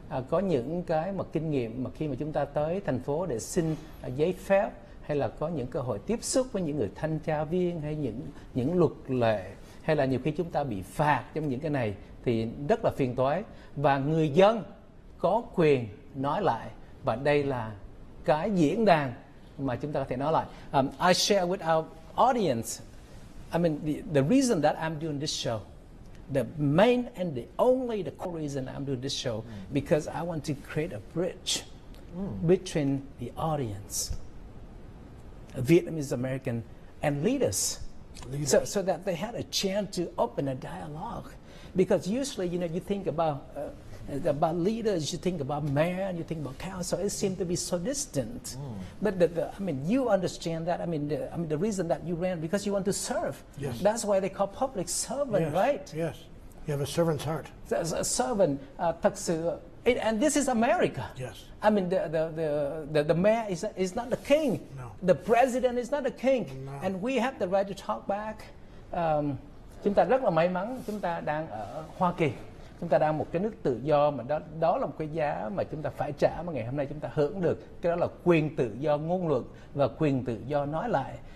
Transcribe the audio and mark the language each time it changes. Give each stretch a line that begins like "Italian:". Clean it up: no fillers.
Vietnamese: Có những cái mà kinh nghiệm mà khi mà chúng ta tới thành phố để xin giấy phép, hay là có những cơ hội tiếp xúc với những người thanh tra viên, hay những luật lệ, hay là nhiều khi chúng ta bị phạt trong những cái này thì rất là phiền toái, và người dân có quyền nói lại, và đây là cái diễn đàn mà chúng ta có thể nói lại.
English: I share with our audience, I mean the reason that I'm doing this show, the main and the core reason I'm doing this show, because I want to create a bridge between the audience, Vietnamese American, and leaders. So that they had a chance to open a dialogue. Because usually, you think about leaders, you think about mayor, you think about council. It seems to be so distant. But you understand that. The reason that you ran because you want to serve. Yes. That's why they call public servant, yes. right? Yes. You have a servant's heart. A servant,
Vietnamese: thật sự.
English: And this is America. Yes. The mayor is not the king. No. The president is not the king. No. And we have the right to talk back.
Vietnamese: Chúng ta rất là may mắn, chúng ta đang ở Hoa Kỳ, chúng ta đang một cái nước tự do, mà đó là một cái giá mà chúng ta phải trả, mà ngày hôm nay chúng ta hưởng được. Cái đó là quyền tự do ngôn luận và quyền tự do nói lại.